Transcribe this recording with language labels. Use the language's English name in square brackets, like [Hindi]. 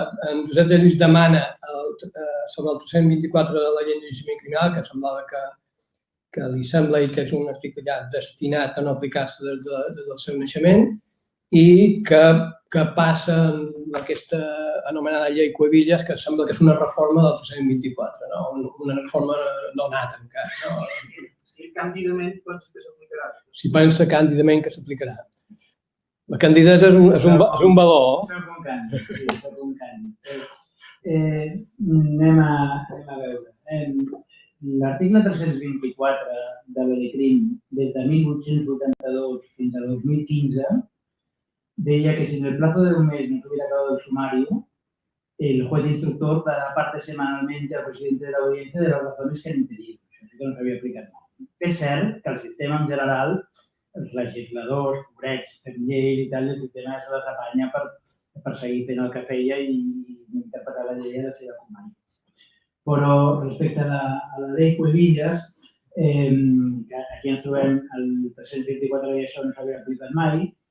[Catalan] En Josep de Lluís demana sobre el 324 de la llei d'enjudiciament criminal, que semblava que li sembla que és un article ja destinat a no aplicar-se des del seu naixement i que passa en aquesta anomenada llei Cuevillas, que sembla que és una reforma del 324, una reforma no nata encara. Si càndidament pensa que s'aplicarà. Si pensa càndidament que s'aplicarà. La candidesa és un valor. Soc un càndid, sí, soc un càndid. Anem a veure. L'article 324 de l'ELECRIM, des de 1882 fins a 2015, deia que [Spanish] si en el plazo de un mes no se hubiera acabado el sumario, el juez instructor dará parte semanalmente al presidente de la audiencia de las razones que han impedido. [Catalan] Això sí que no s'havia aplicat mai. És cert que el sistema en general, els legisladors, pobrets, fem lleis i tal, el sistema se les apanya per seguir fent el que feia i interpretar la llei a la seva conveniència. Però respecte a la llei Cuevillas, aquí ens trobem el 324 i això no s'havia aplicat mai.